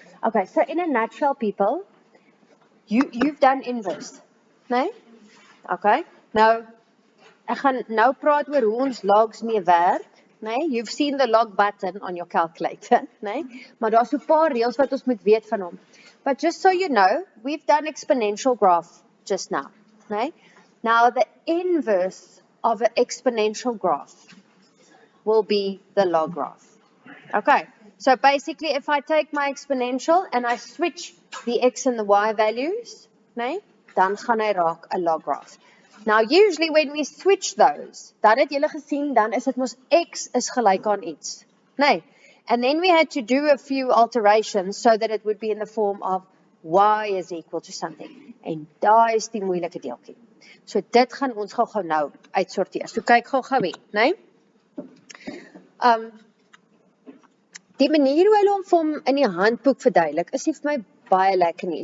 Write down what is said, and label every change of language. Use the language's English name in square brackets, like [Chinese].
[English] Okay, so in a nutshell, people, you've done inverse, nee? [Afrikaans] Okay, nou, ek gaan nou praat oor hoe ons logs mee werk. [English] Nee, you've seen the log button on your calculator, nee? [Afrikaans] Maar daar's so 'n paar reëls wat ons moet weet van hom. [English] But just so you know, we've done exponential graph just now, nee? Now the inverse of an exponential graph will be the log graph. Okay, so basically if I take my exponential and I switch the x and the y values, nee, [Afrikaans] dan gaan hy raak 'n log graph. [English] Now, usually when we switch those, [Afrikaans] dan het julle gesien, dan is dit mos x is gelyk aan iets. Nee. [English] And then we had to do a few alterations so that it would be in the form of y is equal to something. [Afrikaans] En daai is die moeilike deeltjie. So dit gaan ons gou nou uitsorteer. So kyk gou hier, nee? Die manier hoe hulle hom in die handboek verduidelik, is nie vir my baie lekker nie.